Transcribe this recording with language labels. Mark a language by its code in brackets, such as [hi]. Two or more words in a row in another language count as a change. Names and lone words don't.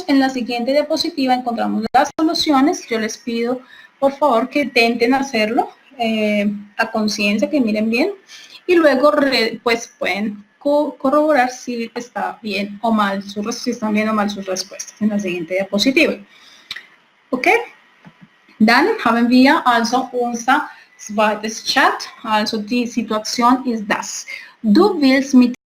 [es] En la siguiente diapositiva encontramos las soluciones. Yo les pido, por favor, que intenten hacerlo a conciencia, que miren bien. Y luego, pues, pueden corroborar si está bien o mal, si están bien o mal sus respuestas en la siguiente diapositiva. Okay? [de] Dann haben wir also unser zweites Chat. Also die Situation ist das. Du willst mit